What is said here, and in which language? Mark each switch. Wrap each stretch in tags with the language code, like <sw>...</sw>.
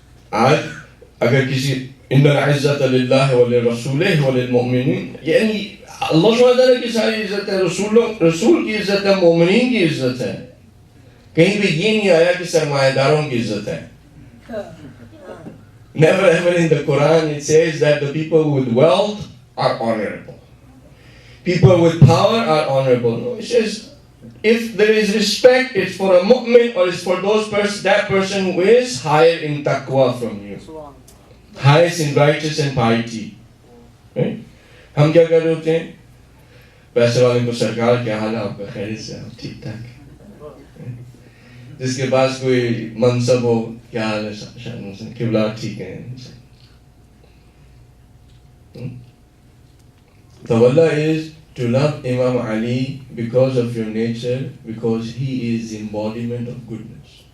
<ur>آج اگر کسی</ur> <ar>ان العزت للہ ولرسولہ وللمؤمنین,</ar> <ur>یعنی اللہ سبحانہ تعالیٰ کی ساری عزت ہے, رسول کی عزت ہے, مومنین کی عزت ہے. کہیں بھی یہ نہیں آیا کہ سرمایہ داروں کی عزت ہے.</ur> <en>Never ever in the Quran it says that the people with wealth are honorable. People with power are honorable. No, it says if there is respect, it's for a mu'min or it's for that person who is higher in taqwa from you. Highest in righteous and piety. Right?</en> <ur>ہم کیا کر رہے ہوتے ہیں؟ پیسے والے کو سرکار کیا حال ہے آپ کا, خیریت سے, آپ ٹھیک ٹھاک. جس کے پاس کوئی منصب ہو, کیا حال ہے, قبلہ ٹھیک ہے.</ur> <en>Tawalla is to love Imam Ali because of your nature, because he is the embodiment of goodness.</en>